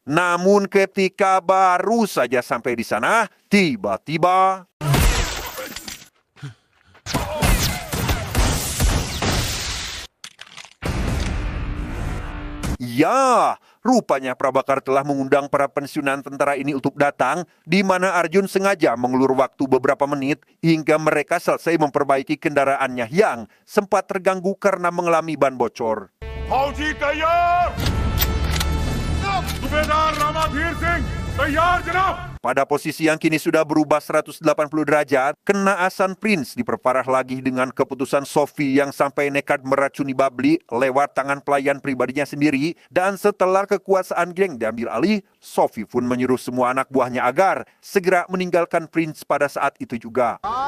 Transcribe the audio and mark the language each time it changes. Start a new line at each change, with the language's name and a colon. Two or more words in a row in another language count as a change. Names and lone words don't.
Indonesian: Namun ketika baru saja sampai di sana, tiba-tiba ya, rupanya Prabakar telah mengundang para pensiunan tentara ini untuk datang, di mana Arjun sengaja mengulur waktu beberapa menit hingga mereka selesai memperbaiki kendaraannya yang sempat terganggu karena mengalami ban bocor.
Hindi: फौजी तैयार सूबेदार रामाधीर सिंह तैयार जनाब
Indonesian: Pada posisi yang kini sudah berubah 180 derajat, kenaasan Prince diperparah lagi dengan keputusan Sophie yang sampai nekat meracuni Babli lewat tangan pelayan pribadinya sendiri. Dan setelah kekuasaan geng diambil alih, Sophie pun menyuruh semua anak buahnya agar segera meninggalkan Prince pada saat itu juga.